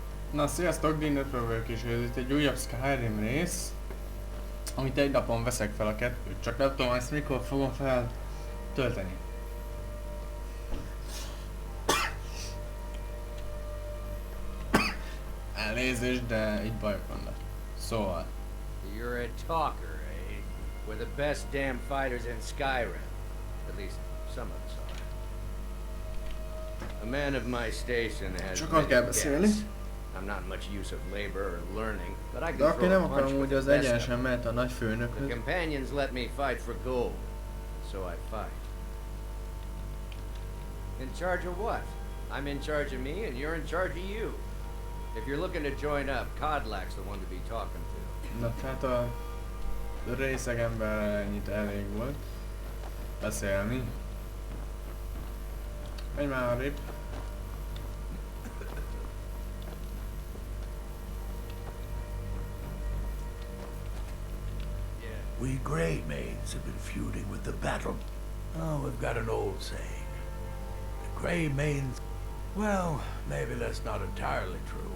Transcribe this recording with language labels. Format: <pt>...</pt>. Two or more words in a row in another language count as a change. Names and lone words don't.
<hu>Na, sziasztok, Dinőtről vagyok, és ez itt egy újabb Skyrim rész, amit egy napon veszek fel a kettőt, csak nem tudom ezt mikor fogom feltölteni. Elnézést, de így bajok vannak. Szóval.</hu> <en>You're a talker, eh? We're the best damn fighters in Skyrim. At least some of us are. A man of my station has</en> <hu>Sokat kell beszélni.</hu> <en>I'm not much use of labor or learning, but I</en> <hu>De</hu> <en>can</en> <hu>aki</hu> <en>throw</en> <hu>nem</hu> <en>a</en> <hu>akar</hu> <en>punch with</en> <hu>úgy,</hu> <en>the</en> <hu>az</hu> <en>best of</en> <hu>egyenesen</hu> <en>them.</en> <hu>mehet a nagy</hu> <en>The</en> <hu>főnökhöz.</hu> <en>companions let me fight for gold, so I fight. In charge of what? I'm in charge of me, and you're in charge of you. If you're looking to join up, Codlack's the one to be talking to.</en> <hu>Na hát a részeg emberrel ennyit elég volt beszélni. Menj már arrébb.</hu> <en>We Grey Maids have been feuding with the battle. Oh, we've got an old saying. The Grey Maids... Well, maybe that's not entirely true.</en>